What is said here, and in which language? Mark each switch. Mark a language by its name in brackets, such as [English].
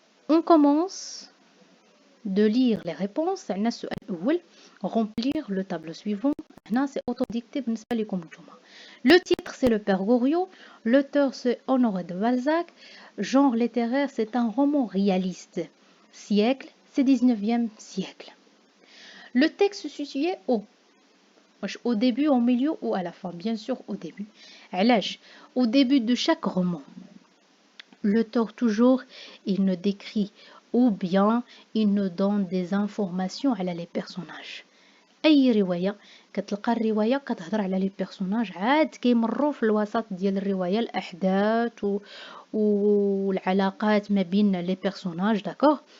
[French] On commence de lire les réponses. [Arabic] عندنا السؤال الأول [French] remplir le tableau suivant. [Arabic] هنا [French] c'est autodicté [Arabic] بالنسبة لكم نتوما. [French] Le titre c'est le père Goriot, l'auteur c'est Honoré de Balzac, genre littéraire c'est un roman réaliste, siècle c'est 19e siècle. Le texte se situait au début, au milieu ou à la fin? Bien sûr au début. [Arabic] علاش? [French] Au début de chaque roman, l'auteur toujours il ne décrit ou bien il nous donne des informations على les personnages. [Arabic] أي رواية كتلقى الرواية كتهضر على لي بيرسوناج عاد كيمروا في الوسط ديال الرواية الأحداث والعلاقات ما بين لي بيرسوناج. داكوغ.